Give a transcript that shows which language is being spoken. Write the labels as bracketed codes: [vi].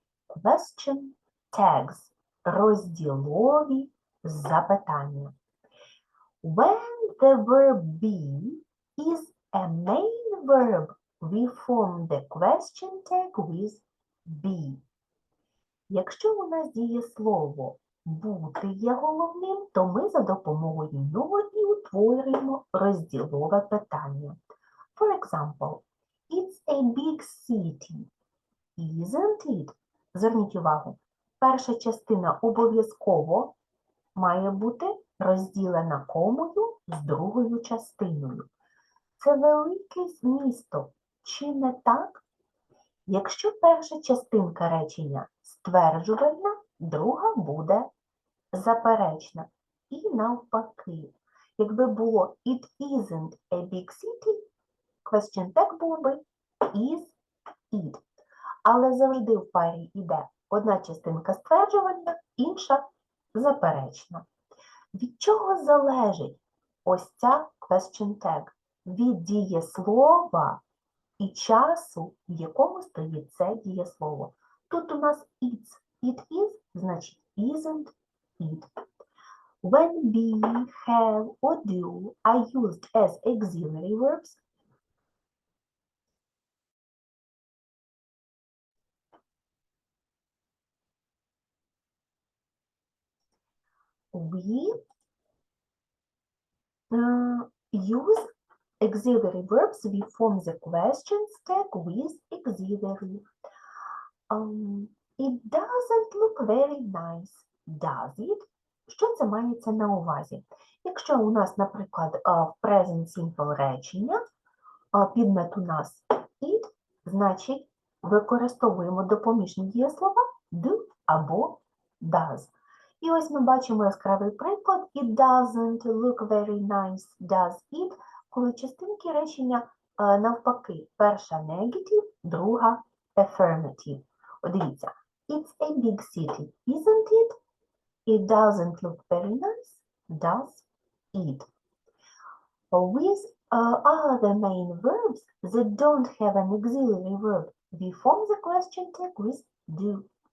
[en] Question tags, [uk] розділові запитання. [en] When the verb be is a main verb, we form the question tag with be. [uk] Якщо у нас дієслово бути є головним, то ми за допомогою нього і утворюємо розділове питання. [en] For example, it's a big city, isn't it? [uk] Зверніть увагу, перша частина обов'язково має бути розділена комою з другою частиною. Це велике місто, чи не так? Якщо перша частинка речення стверджувальна, друга буде заперечна. І навпаки, якби було [en] it isn't a big city, [uk] question tag був би [en] is it. [uk] Але завжди в парі йде одна частинка стверджувальна, інша заперечна. Від чого залежить ось ця question tag? Від дієслова і часу, в якому стоїть це дієслово. Тут у нас [en] it's, it is, [uk] значить [en] isn't it. When be, have or do are used as auxiliary verbs, we use auxiliary verbs, we form the questions tag with auxiliary. It doesn't look very nice, does it? [uk] Що це мається на увазі? Якщо у нас, наприклад, в present simple речення, підмет у нас it, значить використовуємо допоміжні дієслова do або does. І ось ми бачимо яскравий приклад [en] it doesn't look very nice, does it, [uk] коли частинки речення навпаки. Перша negative, друга affirmative. Дивіться, [en] it's a big city, isn't it? It doesn't look very nice, does it? With other main verbs that don't have an auxiliary verb, we form the question tag with do.